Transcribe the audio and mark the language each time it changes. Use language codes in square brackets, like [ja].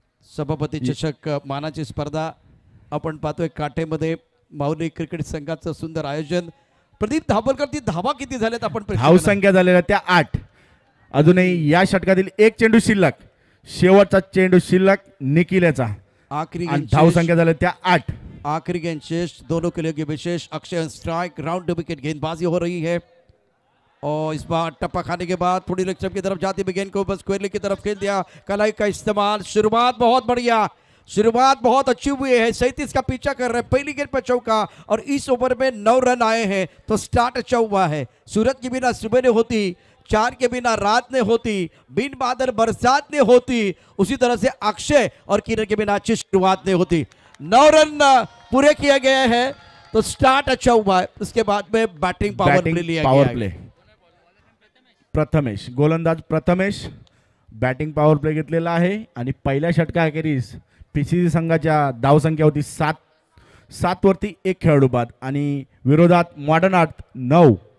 [mr] सभापती चषक मानाची स्पर्धा आपण पाहतोय काटेमध्ये. माऊली क्रिकेट संघाचं सुंदर आयोजन. प्रदीप धावलकर, ती धावा किती झाल्यात आपण धावसंख्या झालेल्या त्या 8. अजूनही या षटकातील एक चेंडू शिल्लक, शेवटचा चेंडू शिल्लक निखिलेचा. [hi] आखरी [mr] धावसंख्या झाल्या त्या 8. [hi] आखिरी गेंद शेष, दोनों के लिए के विशेष. अक्षय स्ट्राइक, राउंड विकेट गेंदबाजी हो रही है, और इस बार टप्पा खाने के बाद थोड़ी लेग स्टंप की तरफ जाती हुई गेंद को बस कोहली की तरफ खेल दिया. कलाई का इस्तेमाल, शुरुआत बहुत बढ़िया, शुरुआत बहुत अच्छी हुई है. 37 का पीछा कर रहे हैं, पहली गेंद पर चौका, और इस ओवर में 9 रन आए हैं, तो स्टार्ट अच्छा हुआ है. सूरज के बिना सुबह ने होती, चार के बिना रात ने होती, बिन बादल बरसात ने होती, उसी तरह से अक्षय और किरण के बिना अच्छी शुरुआत ने होती. 9 रन पूरे किए गए हैं, तो स्टार्ट अच्छा हुआ है. उसके बाद में बैटिंग पावर प्ले लिया पावर गया प्ले. [mr] प्रथमेश, गोलंदाज प्रथमेश बॅटिंग पॉवर प्ले घेतलेला आहे, आणि पहिल्या षटकाखेरीस पीसीसी संघाच्या धावसंख्या होती 7 वरती 1 खेळाडू बाद, आणि विरोधात मॉडर्न आर्ट 9.